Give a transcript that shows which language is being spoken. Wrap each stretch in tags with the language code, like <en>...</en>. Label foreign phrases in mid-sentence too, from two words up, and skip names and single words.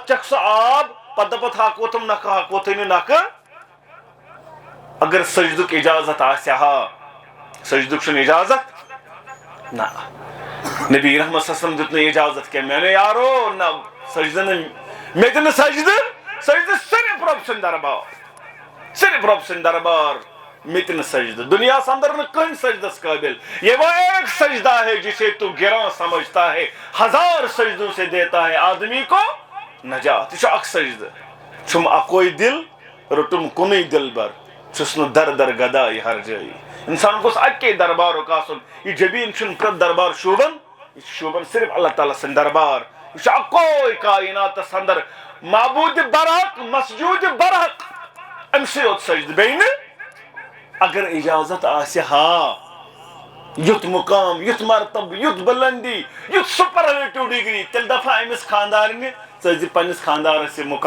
<ks>چکھ سُہ آب پتہٕ دپتھ حق ووٚتھُم نکھٕ حق ووٚتھُے نہٕ نکھٕ اگر سجدُک اجازت آسہِ ہا سجدُک چھُنہٕ اجازت نہ نبی رحمت</ks> <ar>صلی اللہ علیہ وسلم</ar> <ks>دیُت نہٕ اجازت کینٛہہ میانیو یارو نہ سجدٕ نہٕ مےٚ دِ نہٕ سجدٕ صرف رۄب سُنٛد دربار صرف رۄب سُنٛد دربار مےٚ تہِ نہٕ سجدٕ دُنیاہس اندر نہٕ کٕہٕنۍ سجدس قٲبل</ks> <ur>یہ وہ ایک سجدہ ہے جسے تو گراں سمجھتا ہے ہزار سجدوں سے دیتا ہے آدمی کو نجات</ur> <ks>یہ چھُ اکھ سجدٕ چھُم اکوے دل روٚٹُم کُنُے دل بر چھُس نہٕ در در گداے ہر جٲیی انسان گوٚژھ اکے دربارُک آسُن یہ جبیٖن چھُنہٕ پرٛٮ۪تھ دربار شوٗبان یہ چھُ شوٗبان صرف اللہ تعالیٰ سٕنٛدِ دربار یہ چھُ اکوے کائناتس اندر معبوٗدِ برحق مسجوٗدِ برحق أمسٕے یوت سجدٕ بیٚیہِ نہٕ اگر اجازت آسہِ ہا یُتھ مقام یُتھ مرتبہ یُتھ بلندی یُتھ</ks> <en>superlative degree</en> <ks>تیٚلہِ دپہا أمِس خاندارنہِ ژٕ ٲسۍ زِ پننِس خاندارس یہِ</ks>